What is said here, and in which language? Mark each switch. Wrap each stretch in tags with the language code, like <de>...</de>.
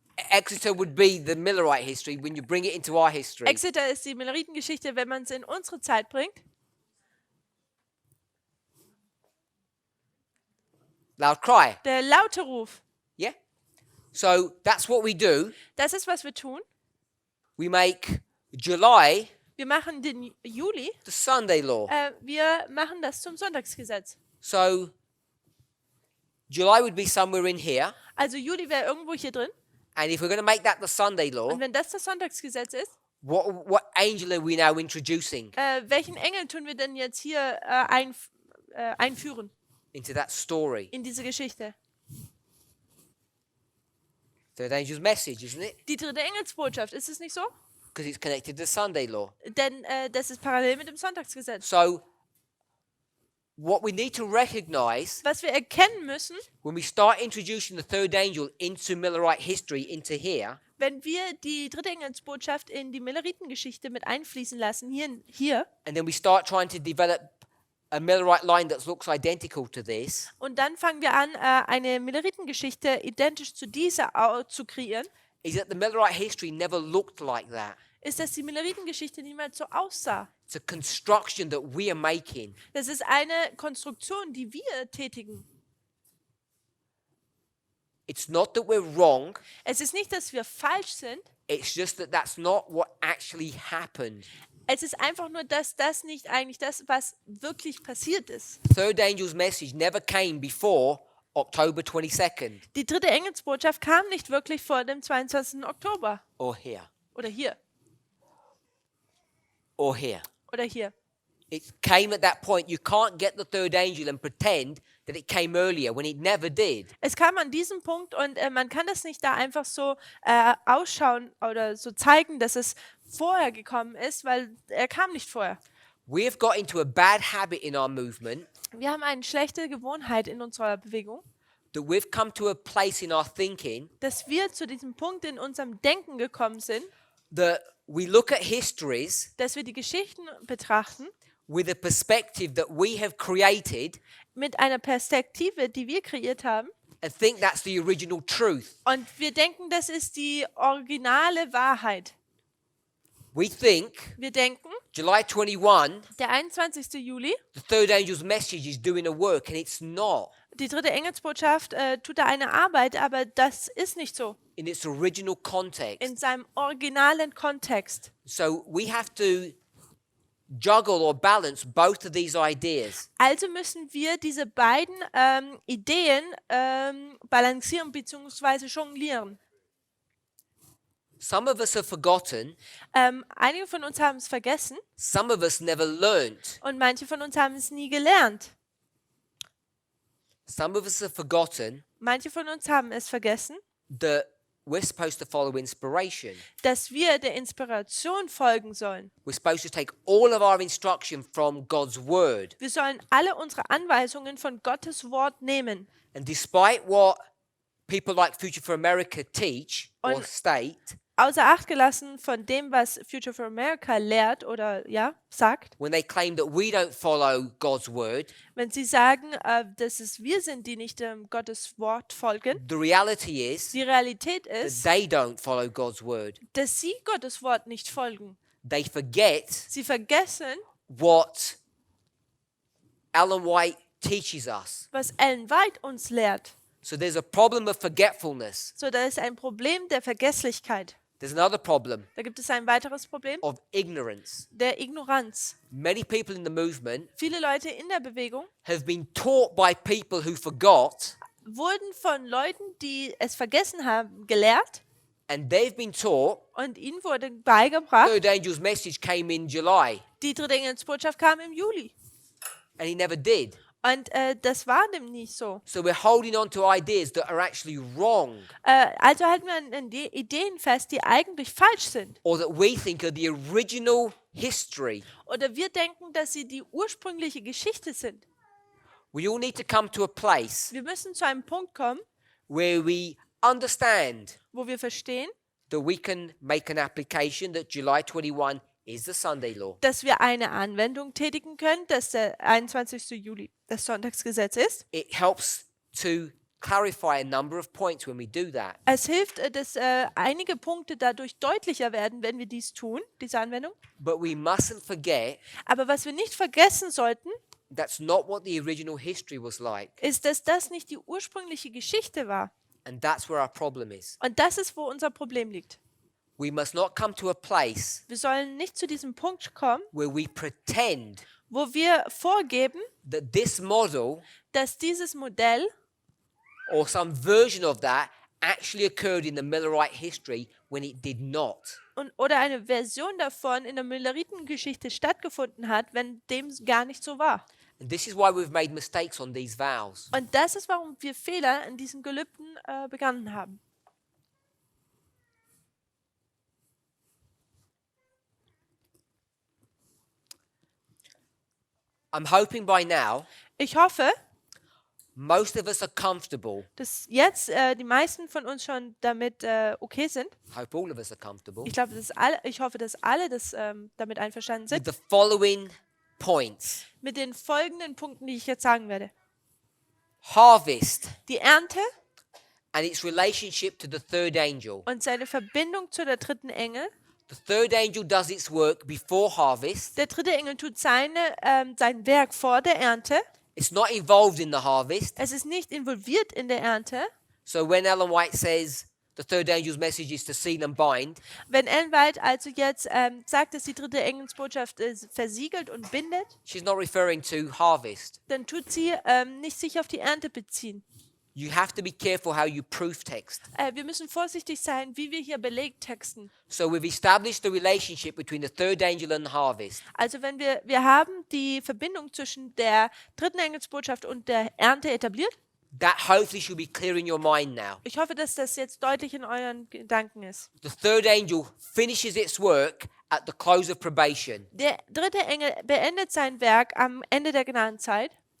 <en>Exeter would be the Millerite history when you bring it into our history.</en> <de>Exeter ist die Milleritengeschichte, wenn man es in unsere Zeit bringt.</de> <en>Loud cry.</en> <de>Der laute Ruf.</de> <en>Yeah? So that's what we do.</en> <de>Das ist, was wir tun.</de> <en>We make July</en> <de>Wir machen den Juli,</de> <en>the Sunday law.</en> <de>wir machen das zum Sonntagsgesetz.</de> <en>So July would be somewhere in here.</en> <de>Also Juli wäre irgendwo hier drin.</de> <en>And if we're going to make that the Sunday law,</en> <de>Und wenn das Sonntagsgesetz ist,</de> <en>what angel are we now introducing</en> <de>welchen Engel tun wir denn jetzt hier einführen</de> <en>into that story?</en> <de>in diese Geschichte?</de> <en>Third angel's message, isn't it?</en> <de>Die dritte Engelsbotschaft, ist es nicht so?</de> <en>Because it's connected to the Sunday law.</en> <de>Denn das ist parallel mit dem Sonntagsgesetz.</de> <en>So what we need to recognize</en> <de>Was wir erkennen müssen,</de> <en>when we start introducing the third angel into Millerite history into here,</en> <de>wenn wir die dritte Engelsbotschaft in die Milleritengeschichte mit einfließen lassen, hier,</de> <en>and then we start trying to develop a Millerite line that looks identical to this,</en> <de>und dann fangen wir an, eine Milleritengeschichte identisch zu dieser zu kreieren,</de> <en>is that the Millerite history never looked like that.</en> <de>ist, dass die Milleritengeschichte niemals so aussah.</de> <en>It's a construction that we are making.</en> <de>Das ist eine Konstruktion, die wir tätigen.</de> <en>It's not that we're wrong,</en> <de>Es ist nicht, dass wir falsch sind.</de> <en>it's just that that's not what actually happened.</en> <de>Es ist einfach nur, dass das nicht eigentlich das, was wirklich passiert ist.</de> <en>Third angel's message never came before October 22nd</en> <de>Die dritte Engelsbotschaft kam nicht wirklich vor dem 22. Oktober.</de> <en>or here</en> <de>Oder hier.</de> <en>or here.</en> <de>Oder hier.</de> <en>It came at that point. You can't get the third angel and pretend that it came earlier when it never did.</en> <de>Es kam an diesem Punkt und man kann das nicht da einfach so ausschauen oder so zeigen, dass es vorher gekommen ist, weil er kam nicht vorher.</de> <en>We have got into a bad habit in our movement</en> <de>Wir haben eine schlechte Gewohnheit in unserer Bewegung,</de> <en>that we've come to a place in our thinking</en> <de>dass wir zu diesem Punkt in unserem Denken gekommen sind,</de> <en>that we look at histories</en> <de>dass wir die Geschichten betrachten</de> <en>with a perspective that we have created</en> <de>mit einer Perspektive, die wir kreiert haben,</de> <en>and think that's the original truth.</en> <de>und wir denken, das ist die originale Wahrheit.</de> <en>We think</en> <de>Wir denken,</de> <en>July 21,</en> <de>der 21. Juli,</de> <en>the third angel's message is doing a work, and it's not</en> <de>die dritte Engelsbotschaft tut da eine Arbeit, aber das ist nicht so</de> <en>in its original context.</en> <de>in seinem originalen Kontext.</de> <en>So we have to juggle or balance both of these ideas.</en> <de>Also müssen wir diese beiden Ideen balancieren bzw. jonglieren.</de> <en>Some of us have forgotten,</en> <de>Einige von uns haben es vergessen</de> <en>some of us never learnt.</en> <de>und manche von uns haben es nie gelernt.</de> <en>Some of us have forgotten</en> <de>Manche von uns haben es vergessen,</de> <en>that we're supposed to follow inspiration.</en> <de>dass wir der Inspiration folgen sollen.</de> <en>We're supposed to take all of our instruction from God's word.</en> <de>Wir sollen alle unsere Anweisungen von Gottes Wort nehmen.</de> <en>And despite what people like Future for America teach or</en> <de>Und-</de> <en>state,</en> <de>Außer Acht gelassen von dem, was Future for America lehrt oder sagt,</de> <en>when they claim that we don't follow God's word,</en> <de>wenn sie sagen, dass es wir sind, die nicht Gottes Wort folgen,</de> <en>the reality is</en> <de>die Realität</de> <en>that</en> <de>ist,</de> <en>they don't follow God's word.</en> <de>dass sie Gottes Wort nicht folgen.</de> <en>They forget</en> <de>Sie vergessen,</de> <en>what Ellen White teaches us.</en> <de>was Ellen White uns lehrt.</de> <en>So there's a problem of forgetfulness.</en> <de>So, da ist ein Problem der Vergesslichkeit.</de> <en>There's another problem</en> <de>Da gibt es ein weiteres Problem,</de> <en>of ignorance.</en> <de>der Ignoranz.</de> <en>Many people in the movement</en> <de>Viele Leute in der Bewegung</de> <en>have been taught by people who forgot,</en> <de>wurden von Leuten, die es vergessen haben, gelehrt</de> <en>and they've been taught</en> <de>und ihnen wurde beigebracht,</de> <en>third angel's message came in July,</en> <de>die dritte Engelsbotschaft kam im Juli.</de> <en>and he never did.</en> <de>Und das war dem nicht so.</de> <en>So we're holding on to ideas that are actually wrong,</en> <de>Also halten wir an die Ideen fest, die eigentlich falsch sind.</de> <en>or that we think are the original history.</en> <de>Oder wir denken, dass sie die ursprüngliche Geschichte sind.</de> <en>We all need to come to a place</en> <de>Wir müssen zu einem Punkt kommen,</de> <en>where we understand</en> <de>wo wir verstehen,</de> <en>that we can make an application that July 21 is the Sunday law.</en> <de>dass wir eine Anwendung tätigen können, dass der 21. Juli das Sonntagsgesetz ist.</de> <en>It helps to clarify a number of points when we do that.</en> <de>Es hilft, dass einige Punkte dadurch deutlicher werden, wenn wir dies tun, diese Anwendung.</de> <en>But we mustn't forget</en> <de>Aber was wir nicht vergessen sollten,</de> <en>that's not what the original history was like.</en> <de>ist, dass das nicht die ursprüngliche Geschichte war.</de> <en>And that's where our problem is.</en> <de>Und das ist, wo unser Problem liegt.</de> <en>We must not come to a place</en> <de>Wir sollen nicht zu diesem Punkt kommen,</de> <en>where we pretend</en> <de>wo wir vorgeben,</de> <en>that this model</en> <de>dass dieses Modell</de> <en>or some version of that actually occurred in the Millerite history when it did not.</en> <de>Oder eine Version davon in der Milleritengeschichte stattgefunden hat, wenn dem gar nicht so war.</de> <en>And this is why we've made mistakes on these vows.</en> <de>Und das ist, warum wir Fehler in diesen Gelübden begangen haben.</de> <en>I'm hoping by now</en> <de>Ich hoffe,</de> <en>most of us are comfortable.</en> <de>dass jetzt die meisten von uns schon damit okay sind.</de> <en>I hope all of us are comfortable</en> <de>Ich hoffe, dass alle damit einverstanden</de> <en>with</en> <de>sind.</de> <en>the following points.</en> <de>Mit den folgenden Punkten, die ich jetzt sagen werde.</de> <en>Harvest</en> <de>Die Ernte</de> <en>and its relationship to the third angel.</en> <de>und seine Verbindung zu der dritten Engel.</de> <en>The third angel does its work before harvest.</en> <de>Der dritte Engel tut sein Werk vor der Ernte.</de> <en>It's not involved in the harvest.</en> <de>Es ist nicht involviert in der Ernte.</de> <en>So when Ellen White says the third angel's message is to seal and bind,</en> <de>Wenn Ellen White also jetzt sagt, dass die dritte Engelsbotschaft versiegelt und bindet,</de> <en>she's not referring to harvest.</en> <de>dann tut sie nicht sich auf die Ernte beziehen.</de> <en>You have to be careful how you proof text.</en> <de>Wir müssen vorsichtig sein, wie wir hier Belegtexten.</de> <en>So we've established the relationship between the third angel and the harvest.</en> <de>Also wenn wir haben die Verbindung zwischen der dritten Engelsbotschaft und der Ernte etabliert.</de> <en>That hopefully should be clear in your mind now.</en> <de>Ich hoffe, dass das jetzt deutlich in euren Gedanken ist.</de> <en>The third angel finishes its work at the close of probation.</en> <de>Der dritte Engel beendet sein Werk am Ende der Gnadenzeit.</de>